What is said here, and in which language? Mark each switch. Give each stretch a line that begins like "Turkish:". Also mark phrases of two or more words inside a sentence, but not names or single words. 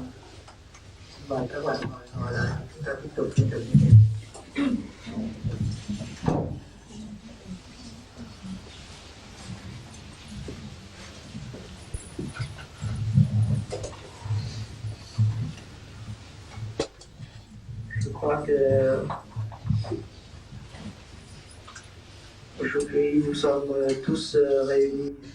Vietnamese: Và các bạn hỏi lại, chúng ta tiếp tục chương trình.
French: Je crois que aujourd'hui nous sommes tous réunis.